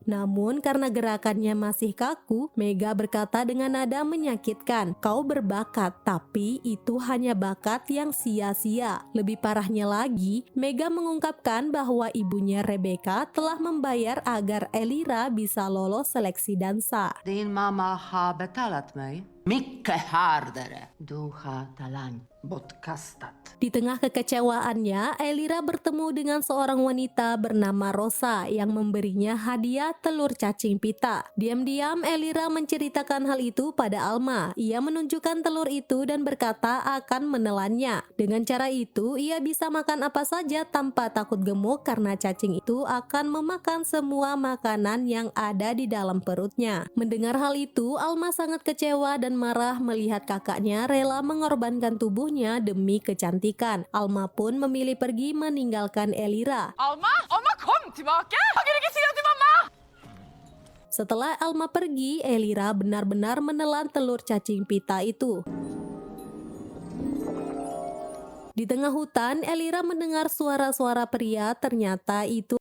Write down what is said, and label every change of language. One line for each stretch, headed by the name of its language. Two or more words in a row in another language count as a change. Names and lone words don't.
Indonesian: Namun karena gerakannya masih kaku, Mega berkata dengan nada menyakitkan, "Kau berbakat, tapi itu hanya bakat yang sia-sia." Lebih parahnya lagi, Mega mengungkapkan bahwa ibunya Rebecca telah membayar agar Elira bisa lolos seleksi dansa.
Swedish: Din mamma har betalat mig. Mycket hårdare. Du har talang. Bortkastat.
Indonesian: Di tengah kekecewaannya, Elira bertemu dengan seorang wanita bernama Rosa yang memberinya hadiah telur cacing pita. Diam-diam Elira menceritakan hal itu pada Alma. Ia menunjukkan telur itu dan berkata akan menelannya. Dengan cara itu, ia bisa makan apa saja tanpa takut gemuk karena cacing itu akan memakan semua makanan yang ada di dalam perutnya. Mendengar hal itu, Alma sangat kecewa dan marah melihat kakaknya rela mengorbankan tubuhnya demi kecantikan. Alma pun memilih pergi meninggalkan Elira.
Swedish: Alma! Alma, kom tillbaka! Jag kan inte säga till mamma!
Indonesian: Setelah Alma pergi, Elira benar-benar menelan telur cacing pita itu. Di tengah hutan, Elira mendengar suara-suara pria, ternyata itu